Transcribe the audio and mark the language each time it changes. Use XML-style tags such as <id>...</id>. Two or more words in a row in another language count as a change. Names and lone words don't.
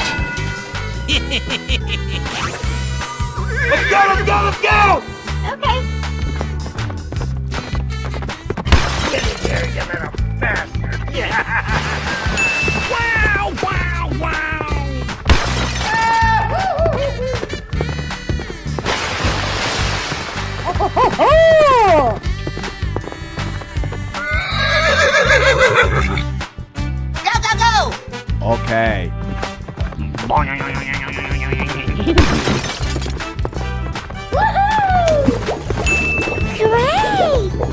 <en>Let's go, let's go, let's go! Okay. Get in here, you little bastard! Yeah! Wow, wow, wow! Ho, ho, ho, ho! Go, go, go! Okay. Hooray!</en>